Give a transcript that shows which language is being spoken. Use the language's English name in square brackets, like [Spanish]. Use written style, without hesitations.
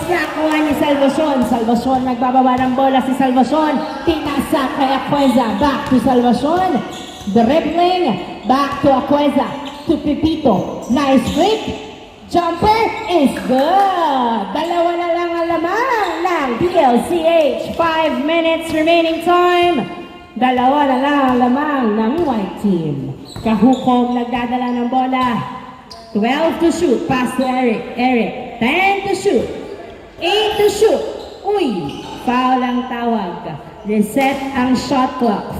[Filipino] Nakuha ni Salvacion. Salvacion nagbababa ng bola si Salvacion. Tinasa kay Aqueza. [English] Back to Salvacion. Dribbling. Back to Aqueza. To Pepito. Nice flick. Jumper is good. [Filipino] Dalawa na lang ang lamang ng DLCH. [English] 5 minutes remaining time. [Filipino] Dalawa na lang ang lamang ng white team. Kahukom nagdadala ng bola. [English] 12 to shoot. Pass to Eric. Eric. 10 to shoot. 8 to shoot. Uy! [Filipino] Foul ang tawag. Reset ang shot clock.